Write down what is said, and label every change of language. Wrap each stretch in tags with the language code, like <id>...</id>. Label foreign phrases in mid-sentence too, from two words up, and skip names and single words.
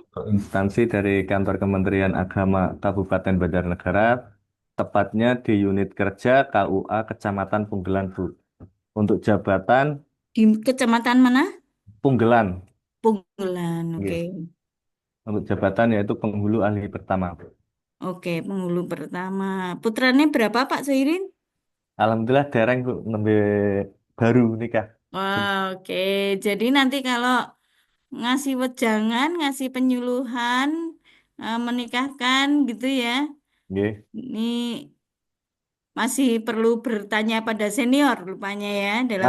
<id>untuk instansi dari Kantor Kementerian Agama Kabupaten Banjarnegara, tepatnya di unit kerja KUA Kecamatan Punggelan Bu. Untuk jabatan Di kecamatan mana? Punggelan, Punggelan. Oke. nggih. Untuk jabatan yaitu penghulu ahli pertama Bu. Oke, penghulu pertama. Putranya berapa Pak Soirin?</id> <jv>Alhamdulillah dereng Bu, nembe</jv> <id>baru nikah. Wah, oke. Jadi nanti kalau ngasih wejangan, ngasih penyuluhan, menikahkan gitu ya. Nggih, Ini masih perlu bertanya pada senior rupanya ya dalam</id>